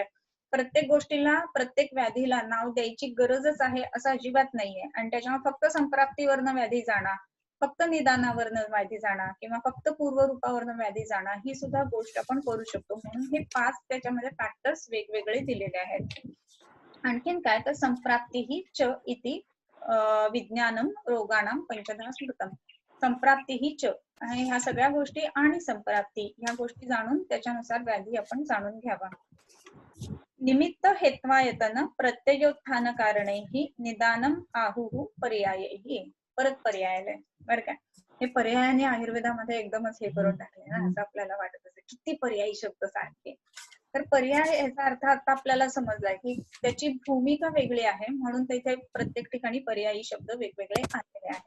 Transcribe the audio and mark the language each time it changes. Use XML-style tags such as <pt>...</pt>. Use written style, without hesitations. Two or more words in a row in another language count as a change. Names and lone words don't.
<mr>प्रत्येक गोष्टीला प्रत्येक व्याधीला नाव द्यायची गरजच आहे असं अजिबात नाहीये. आणि त्याच्यामुळे फक्त संप्राप्तीवरनं व्याधी जाणार, फक्त निदानावरनं व्याधी जाणार किंवा फक्त पूर्वरूपावरनं व्याधी जाणार ही सुद्धा गोष्ट आपण करू शकतो. म्हणून हे 5 त्याच्यामध्ये फॅक्टर्स वेगवेगळे दिलेले आहेत. आणखीन काय तर</mr> <sa>संप्राप्ती ही च इति विज्ञानम रोगाणाम पंचधा स्मृतम.</sa> <mr>संप्राप्ती ही च आणि ह्या सगळ्या गोष्टी आणि संप्राप्ती ह्या गोष्टी जाणून त्याच्यानुसार व्याधी आपण जाणून घ्यावा.</mr> <sa>निमित्त हेत्वायतन प्रत्ययोत्थान कारणैहि निदानम आहुः पर्यायैहि.</sa> <mr>परत पर्याय आलाय बरं का. हे पर्यायाने आयुर्वेदामध्ये एकदमच हे करून टाकले ना असं आपल्याला वाटत असेल. किती पर्यायी शब्द सारखे. तर पर्याय याचा अर्थ आता आपल्याला समजलाय की त्याची भूमिका वेगळी आहे म्हणून तिथे प्रत्येक ठिकाणी पर्यायी शब्द वेगवेगळे आलेले आहेत.</mr>